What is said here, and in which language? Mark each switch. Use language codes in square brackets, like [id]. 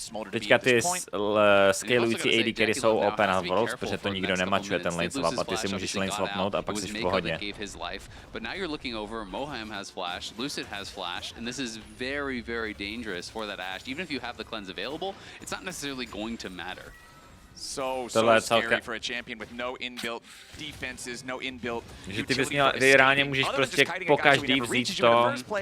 [cs] Teďka ty scalující AD carry jsou OP na Worlds, protože to nikdo nemačuje ten lane swap a ty si můžeš lane swapnout a pak jsi v pohodě. [en] But now you're looking over, Moham has flash, Lucid has flash, and this is very, very dangerous for that Ashe. Even if you have the cleanse available, it's not necessarily going to matter. So scary for a champion with no inbuilt defenses, no inbuilt. [cs] Že ty bys měl, ty reálně můžeš prostě po každý vzít to.